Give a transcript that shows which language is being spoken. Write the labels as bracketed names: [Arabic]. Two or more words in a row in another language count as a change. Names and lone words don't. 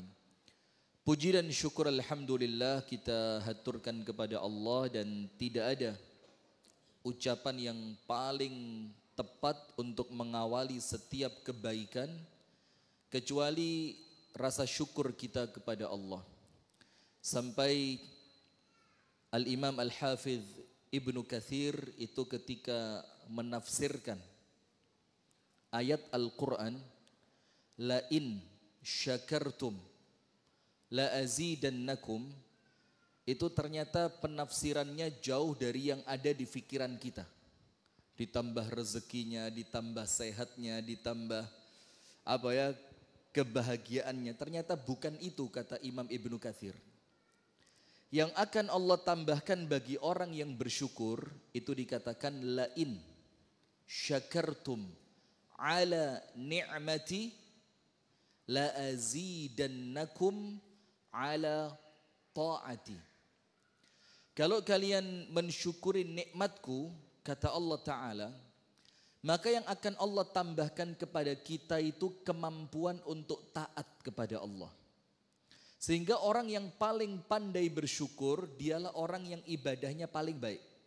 [Indonesian] Puji dan syukur alhamdulillah kita haturkan kepada Allah dan tidak ada ucapan yang paling tepat untuk mengawali setiap kebaikan kecuali rasa syukur kita kepada Allah. Sampai Al-Imam Al-Hafidh Ibnu Katsir itu ketika menafsirkan ayat Al-Quran, [Arabic] لئن شكرتم لأزيدنكم, [Indonesian] itu ternyata penafsirannya jauh dari yang ada di pikiran kita. Ditambah rezekinya, ditambah sehatnya, ditambah kebahagiaannya. Ternyata bukan itu kata Imam Ibnu Katsir. Yang akan Allah tambahkan bagi orang yang bersyukur itu dikatakan [Arabic] لئن شكرتم على نعمتي لأزيدنكم على طاعتي. [Indonesian] Kalau kalian mensyukuri nikmatku, kata Allah Ta'ala, maka yang akan Allah tambahkan kepada kita itu kemampuan untuk taat kepada Allah. Sehingga orang yang paling pandai bersyukur, dialah orang yang ibadahnya paling baik.